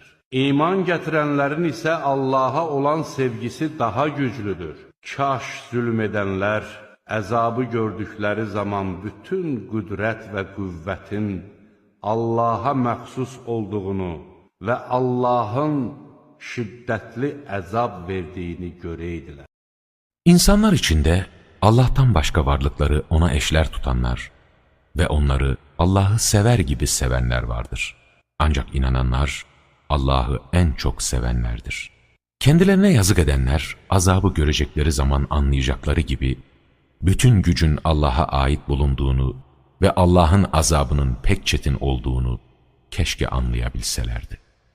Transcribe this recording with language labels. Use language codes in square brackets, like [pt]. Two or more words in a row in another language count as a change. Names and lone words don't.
[az] İman gətirənlərin isə Allaha olan sevgisi daha güclüdür. Kaş zülm edənlər əzabı gördükləri zaman bütün qüdrət və qüvvətin Allaha məxsus olduğunu və Allahın şiddətli əzab verdiyini görəydilər. [tr] İnsanlar içinde Allah'tan başka varlıkları ona eşler tutanlar ve onları Allah'ı sever gibi sevenler vardır. Ancak inananlar Allah'ı en çok sevenlerdir. Kendilerine yazık edenler azabı görecekleri zaman anlayacakları gibi bütün gücün Allah'a ait bulunduğunu ve Allah'ın azabının pek çetin olduğunu keşke anlayabilselerdi.